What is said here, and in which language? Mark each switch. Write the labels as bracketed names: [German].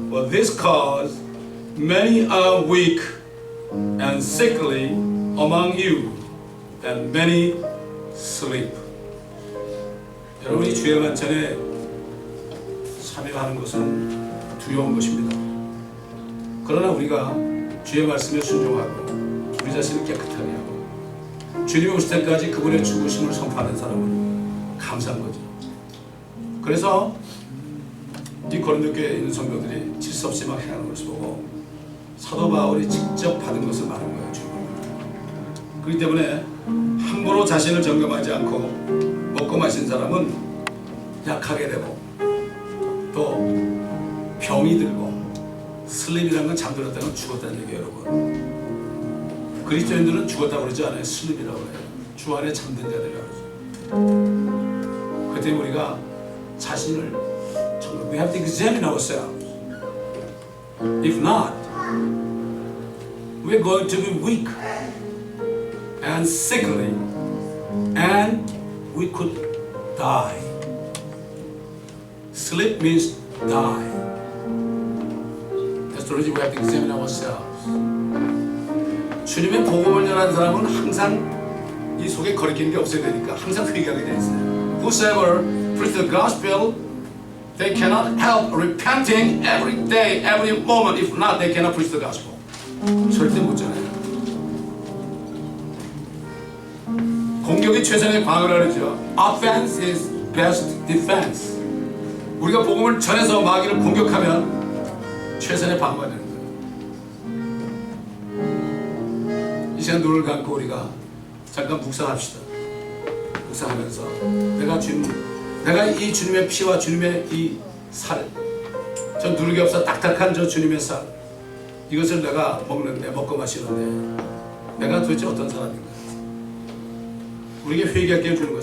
[English] For this cause many are weak and sickly among you, and many sleep. [Korean] 여러분이 주의 만찬에 참여하는 것은 두려운 것입니다. 그러나 우리가 주의 말씀에 순종하고 우리 자신을 깨끗하게 하고 주님이 오실 때까지 그분의 죽으심을 선포하는 사람은 감사한 거죠. 그래서 이 고린도교에 있는 성도들이 질서 없이 막 행하는 것을 보고 사도 바울이 직접 받은 것을 말한 거예요. 그렇기 때문에 함부로 자신을 점검하지 않고 먹고 마신 사람은 약하게 되고 또 병이 들고 슬립이라는 건 잠들었다는 건 죽었다는 얘기예요, 여러분. 그리스도인들은 죽었다고 그러지 않아요. 슬립이라고 해요. 주 안에 잠든 자들이라고 그러죠. 그때 우리가 자신을 정말 [English] we have to examine ourselves. If not, we're going to be weak and sickly, and we could die. Sleep means die. That's the reason we have to examine ourselves. [Korean] 주님의 복음을 전하는 사람은 항상 이 속에 거리끼는 게 없어야 되니까 항상 회개하게 돼 있어요. [English] Whosoever preach the gospel, they cannot help repenting every day, every moment. If not, they cannot preach the gospel. [Korean] 절대 못 전해요. 공격이 최선의 방어라 그러죠. [English] Offense is best defense. [Korean] 우리가 복음을 전해서 마귀를 공격하면 최선의 방어가 되는 거예요. 이 시간 눈을 감고 우리가 잠깐 묵상합시다. 묵상하면서 내가 이 주님의 피와 주님의 이 살, 저 누르기 없어 딱딱한 저 주님의 살, 이것을 내가 먹는데, 먹고 마시는데 내가 도대체 어떤 사람인가? 우리에게 회개하게 해주는 거예요.